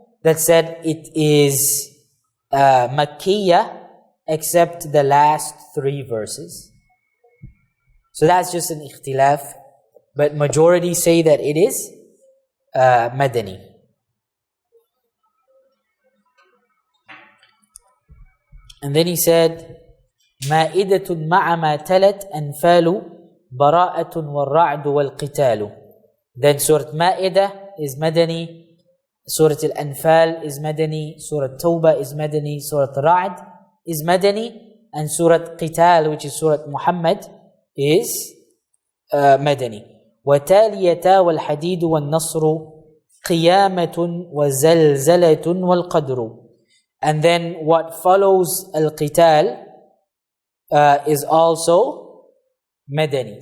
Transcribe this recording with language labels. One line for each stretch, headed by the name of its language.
English: that said it is Makkiyah except the last 3 verses. So that's just an ikhtilaf, but majority say that it is Madani. And then he said,
Arabic: مائدة مع ما تلت أنفال براءة والرعد والقتال.
English: Then Surah Ma'idah is Madani, Surah Al-Anfal is Madani, Surah Tawbah is Madani, Surah Ra'd is Madani, and Surah Qital, which is Surah Muhammad, is Madani.
Arabic: وتاليتا والحديد والنصر قيامة وزلزلة والقدر.
English: And then what follows Al-Qital is also Madani.